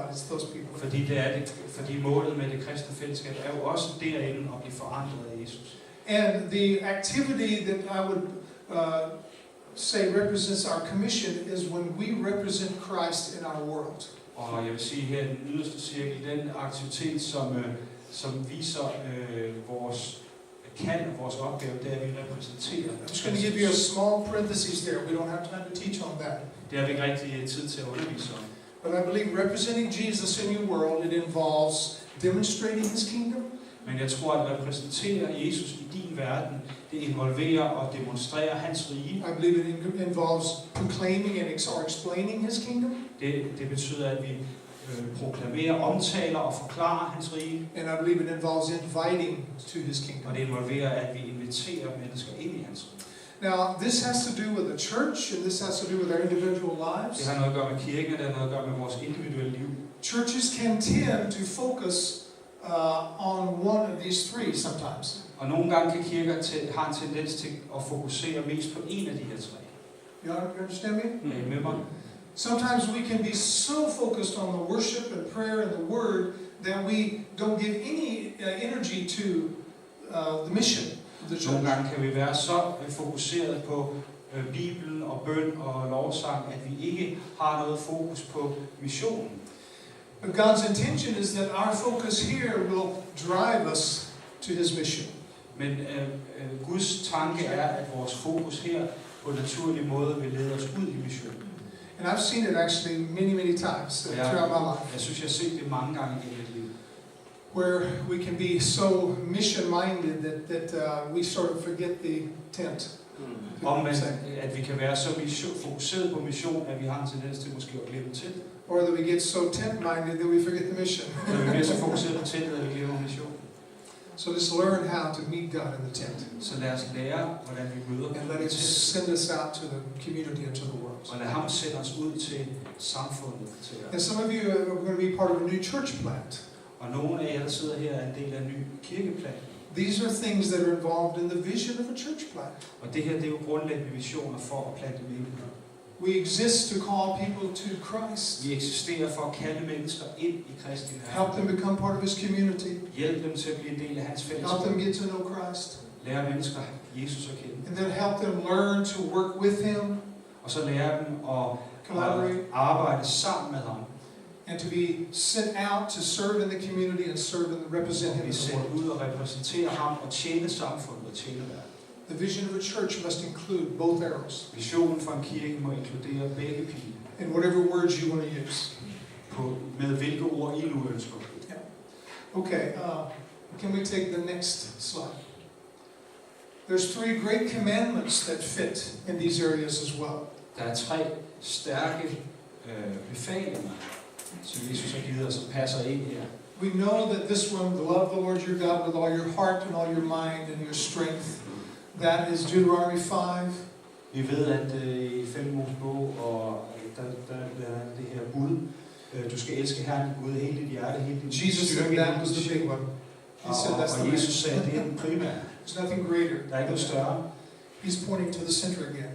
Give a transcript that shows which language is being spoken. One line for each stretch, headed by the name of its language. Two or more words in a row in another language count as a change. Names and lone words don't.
English: It's those people.
Danish: Fordi målet med det kristne fællesskab er jo også derinde at blive forandret af Jesus.
English: And the activity that I would say represents our commission is when we represent Christ in our world.
Danish: Og jeg vil sige her i den yderste cirkel, den aktivitet, som viser vores kald og vores opgave, det er, at vi repræsenterer.
English: I'm just going to give you a small parenthesis there. We don't have time to teach on that.
Danish: Det har vi ikke rigtig tid til at undervise om.
English: But I believe representing Jesus in your world, it involves demonstrating His kingdom.
Danish: Men jeg tror, at repræsentere Jesus i din verden, det involverer og demonstrerer hans rige.
English: I believe it involves proclaiming and explaining His kingdom.
Danish: Det betyder, at vi proklamerer, omtaler og forklarer hans rige.
English: And I believe it involves inviting to His kingdom.
Danish: Og det involverer, at vi inviterer mennesker ind i hans rige.
English: Now, this has to do with the church, and this has to do with our individual lives.
Danish: Det har noget at gøre med kirken, og det har noget at gøre med vores individuelle liv.
English: Churches can tend to focus on one of these three sometimes.
Danish: Og nogle gange kan kirker har en tendens til at fokusere mest på en af de her tre.
English: You understand me?
Danish: Er I med mig?
English: Sometimes we can be so focused on the worship and prayer and the word that we don't give any energy to the mission of the church.
Danish: Nogle gange kan vi være så fokuseret på Bibelen og bøn og lovsang, at vi ikke har noget fokus på missionen.
English: But God's intention is that our focus here will drive us to His mission.
Danish: Men Guds tanke er, at vores fokus her på en naturlig måde vil lede os ud i missionen.
English: And I've seen it actually many times throughout my life.
Danish: Jeg synes, jeg har set det mange gange i mit liv.
English: Where we can be so mission-minded that we sort of forget the tent.
Danish: At vi kan være så fokuseret på mission, at vi har en tendens til måske at glemme til.
English: Or that we get so tent-minded that we forget the mission.
Danish: Eller vi bliver så fokuseret på teltet, at vi glemmer mission.
English: So let's learn how to meet God in the tent.
Danish: Så lad os lære, hvordan vi møder
English: and let Him send us out to the community and to the world.
Danish: Og lad ham sende os ud til samfundet.
English: And some of you are going to be part of a new church plant.
Danish: Og nogle af jer, der sidder her, er en del af en ny kirkeplan.
English: These are things that are involved in the vision of a church plant.
Danish: Og det her, det er jo grundlæggende visioner for at plante menigheder.
English: We exist to call people to Christ.
Danish: Vi eksisterer for at kalde mennesker ind i Kristi nærvær.
English: Help them become part of His community.
Danish: Hjælp dem til at blive en del af hans fællesskab.
English: Help them get to know Christ.
Danish: Lære mennesker Jesus at kende.
English: And then help them learn to work with Him.
Danish: Og så lære dem at
English: collaborate,
Danish: arbejde sammen med ham.
English: And to be sent out to serve in the community and serve and represent Him.
Danish: Vi sendt ud og repræsentere ham og tjene samfundet og tjene verden.
English: The vision of a church must include both arrows.
Danish: Visionen for en kirke må inkludere begge pile.
English: In whatever words you want to use.
Danish: Med hvilke ord I nu ønsker.
English: Yeah. Okay, can we take the next slide? There's three great commandments that fit in these areas as well.
Danish: Der er tre stærke befalinger, som Jesus har givet os, som passer ind her.
English: We know that this one, love the Lord your God with all your heart and all your mind and your strength. That is Deuteronomy 5.
Danish: Vi ved, at i 5. Mosebog, og der er det her bud. Du skal elske Herren Gud af hele dit hjerte, hele din
English: Jesus said that was the big one. He said that's the
Danish: og Jesus sagde, at det er den primære.
English: There's nothing greater.
Danish: Der er ikke noget større.
English: He's pointing to the center again.